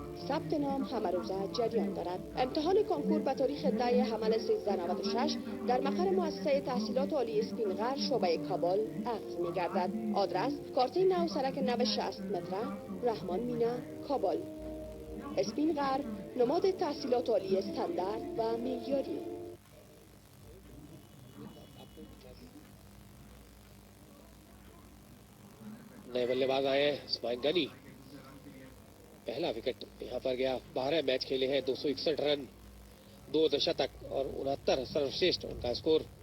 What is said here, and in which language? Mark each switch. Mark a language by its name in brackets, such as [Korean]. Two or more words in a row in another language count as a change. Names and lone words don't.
[Persian] ثبت نام همه روزه جریان دارد. امتحان کنکور به تاریخ 10 حمل 1396 در مقر مؤسسه تحصیلات عالی اسپینقر شعبه کابل عقد می‌گردد. آدرس کارته نو سرک 960 متر رحمان مینا کابل. اسپینقر نماد تحصیلات عالی استاندارد و معیاری. [Hindi] नए बल्लेबाज आए हैं स्पाइन गनी। पहला विकेट यहां पर गया। 12 मैच खेले हैं, 261 रन, 2 दशतक और 69 सर्वश्रेष्ठ उनका स्कोर।